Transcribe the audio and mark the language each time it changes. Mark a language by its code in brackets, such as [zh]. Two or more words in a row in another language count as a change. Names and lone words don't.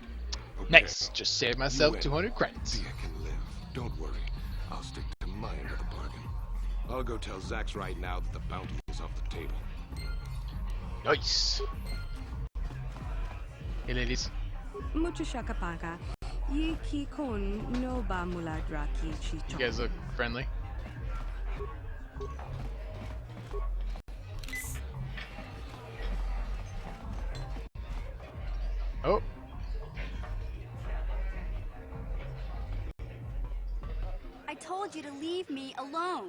[en] Okay. Nice. Just saved myself 200 credits. Thea can live. Don't worry. I'll stick to my end of the bargain. I'll go tell Zax right now that the bounty is off the table. Nice. Hey ladies. Mucho shakapaga. Yiki kon no ba muladraki You chicho. guys look friendly. Oh. I told you to leave me alone.